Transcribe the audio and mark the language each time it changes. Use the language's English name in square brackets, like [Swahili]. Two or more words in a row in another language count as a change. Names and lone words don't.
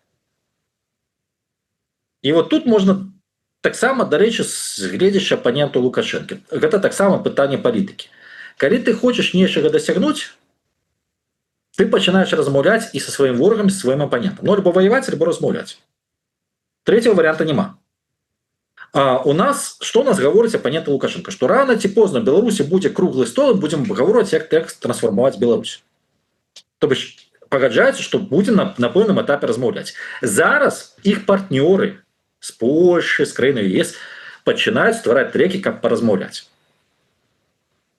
[Belarusian] І вот тут можна таксама, дарэчы, згледзячы апаненту Лукашэнкі. Гэта таксама пытанне палітыкі. Калі ты хочаш нечага дасягнуць, ты пачинаешь размаўляць і со сваім ворагам, со сваім апанентам. Ну, альбо воевать, альбо размаўляць. [Russian] Третьего варианта нема. А у нас, что у нас гаворыць апанент Лукашенко? [Belarusian] Что рано ці позна в Беларусі будзе круглы стол, і будзем гаворыць, як трансфармаваць Беларусь. [Russian] То бишь, [Belarusian] пагаджаецца, што будзе на пэўным этапе размаўляць. Зараз іх партнёры з Польшы, з краіны ЕС пачынаюць ствараць трэкі, каб паразмаўляць.